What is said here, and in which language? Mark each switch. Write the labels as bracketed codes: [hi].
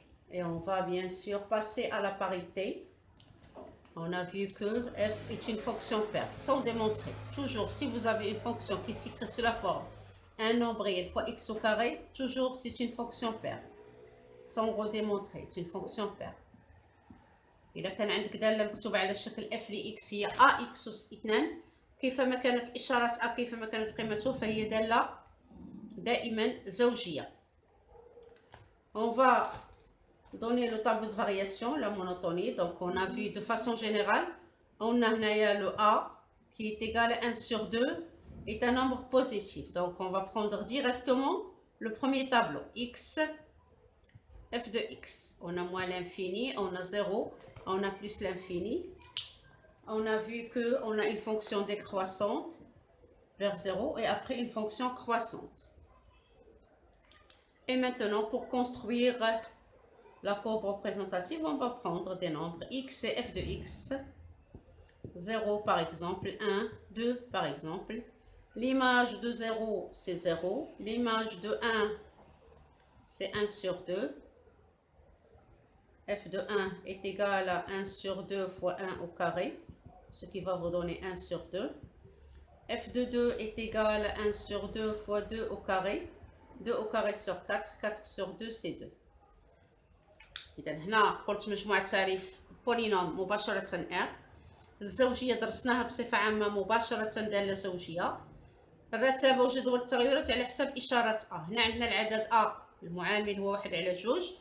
[fr] Et on va bien sûr passer à la parité. On a vu que f est une fonction paire, sans démontrer. Toujours, si vous avez une fonction qui s'écrit sous la forme un nombre réel fois x au carré, toujours c'est une fonction paire. Sans redémontrer, c'est une fonction paire. [ar] إذا كان عندك دالة مكتوبة على شكل f لx هي ax أس 2 كيفما كانت إشارة a كيفما كانت قيمته فهي دالة دائما زوجية. [fr] On va donner le tableau de variation, la monotonie. Donc on a vu de façon générale, on a le a qui est égal à 1 sur 2 est un nombre positif. Donc on va prendre directement le premier tableau, x, f de x. On a moins l'infini, on a 0, on a plus l'infini. On a vu qu'on a une fonction décroissante vers 0 et après une fonction croissante. Et maintenant, pour construire la courbe représentative, on va prendre des nombres x et f de x. 0 par exemple, 1, 2 par exemple. L'image de 0, c'est 0. L'image de 1, c'est 1 sur 2. f de 1 est égal à 1 sur 2 fois 1 au carré, ce qui va vous donner 1 sur 2. f de 2 est égal à 1 sur 2 fois 2 au carré. 2 au carré sur 4, 4 sur 2 c'est 2. [ar] إذا هنا قلت مجموعة تعريف بولينوم مباشرة R. الزوجية درسناها بصفة عامة مباشرة دالة زوجية. الرتابة وجدول التغيرات على حسب إشارة A. هنا عندنا العدد A المعامل هو 1 على 2.